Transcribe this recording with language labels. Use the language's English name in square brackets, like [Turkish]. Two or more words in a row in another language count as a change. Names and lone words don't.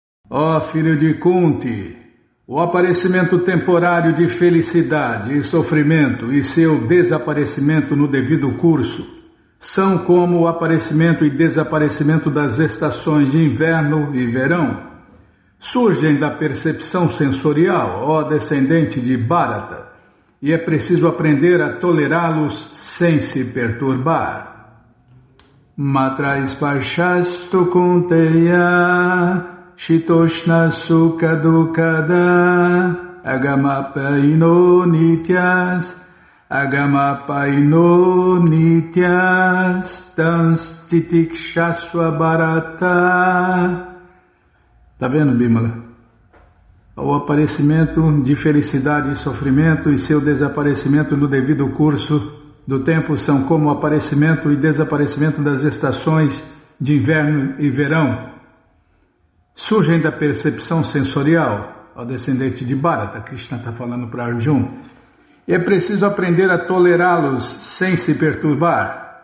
[Portuguese] Ó filho de Kunti, o aparecimento temporário de felicidade e sofrimento e seu desaparecimento no devido curso são como o aparecimento e desaparecimento das estações de inverno e verão. Surgem da percepção sensorial, ó descendente de Bharata, e é preciso aprender a tolerá-los sem se perturbar. [Sanskrit] Matra sparshastu kunteya Shitoshna sukha dukada Agamapaino nityas Tanstitikshasva bharata. [Portuguese] Tá vendo, Bimala? O aparecimento de felicidade e sofrimento e seu desaparecimento no devido curso do tempo são como o aparecimento e desaparecimento das estações de inverno e verão. Surgem da percepção sensorial, ao descendente de Bharata, Krishna está falando para Arjuna, e é preciso aprender a tolerá-los sem se perturbar.